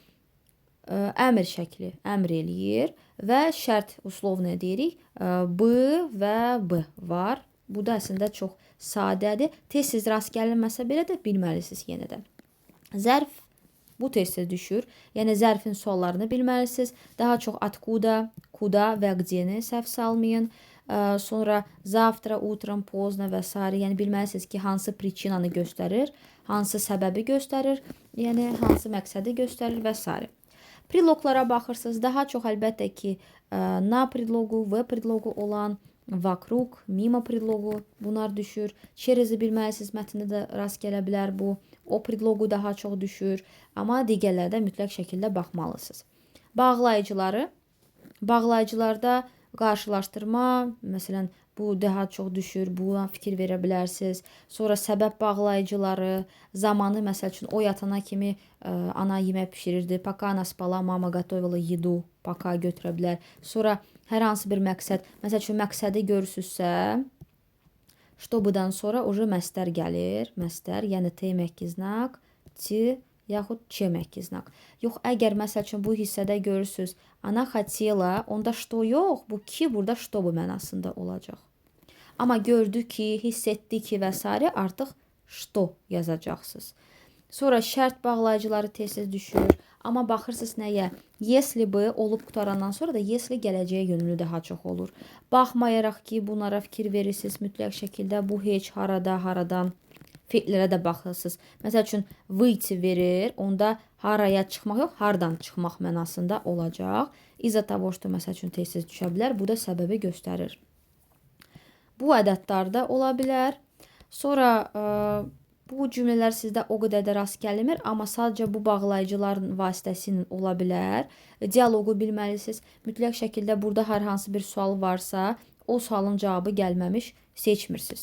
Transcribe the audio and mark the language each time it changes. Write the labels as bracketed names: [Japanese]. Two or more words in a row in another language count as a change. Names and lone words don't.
[Azerbaijani] Əmr şəkli əmr eləyir və şərt uslovne deyirik. B və B var. Bu da əslində çox sadədir. Tez-tez rast gəlinməsə belə də bilməlisiniz yenə də. Zərf bu tez-tez düşür. Yəni zərfin suallarını bilməlisiniz. Daha çox откуда, куда və где-ni səhv salmayın. Sonra [Russian] завтра, утром, поздно [Azerbaijani] və s. Yəni bilməlisiniz ki, hansı причинanı göstərir, hansı səbəbi göstərir, yəni hansı məqsədi göstərir və s. Priloglara baxırsınız. Daha çox əlbəttə ki, na predlogu, v predlogu olan, vokruq, mimo predlogu bunlar düşür. Çerezi bilməlisiniz, mətndə də rast gələ bilər bu. O predlogu daha çox düşür. Amma digərlərdə mütləq şəkildə baxmalısınız. Bağlayıcılarda qarşılaşdırma, məsələn, bu daha çox düşür, buna fikir verə bilərsiniz. Sonra səbəb bağlayıcıları, zamanı, məsəl üçün, o yatana kimi ana yemək pişirirdi. [Russian] Пока она спала, мама готовила еду. [Azerbaijani] Пока götürə bilər. Sonra hər hansı bir məqsəd, məsəl üçün, məqsədi görürsünüzsə, чтобы-dan sonra уже məstər gəlir. Məstər, yəni t məhki znak, t yaxud ç məhki znak. Yox, əgər məsəl üçün bu hissədə görürsünüz, ana хотела, onda что yox, bu ki burada чтобы mənasında olacaq. Amma gördü ki, hiss etdi ki və s. artıq что yazacaqsınız. Sonra şərt bağlayıcıları tez-tez düşür. Amma baxırsınız nəyə? [Russian] Если бы [Azerbaijani] olub qutarandan sonra da если gələcəyə yönümlü daha çox olur. Baxmayaraq ki, bunlara fikir verirsiniz mütləq şəkildə bu heç harada, haradan feillərə də baxırsınız. Məsəl üçün выйти verir, onda haraya çıxmaq yox, hardan çıxmaq mənasında olacaq. [Russian] Из-за того, что [Azerbaijani] məsəl üçün tez-tez düşə bilər, bu da səbəbi göstərir. Bu ədədlərdə ola bilər. Sonra bu cümlələr sizdə o qədər də rast gəlmir, amma sadəcə bu bağlayıcıların vasitəsilə ola bilər. Dialoqu bilməlisiniz. Mütləq şəkildə burada hər hansı bir sual varsa, o sualın cavabı gəlməmiş seçmirsiniz.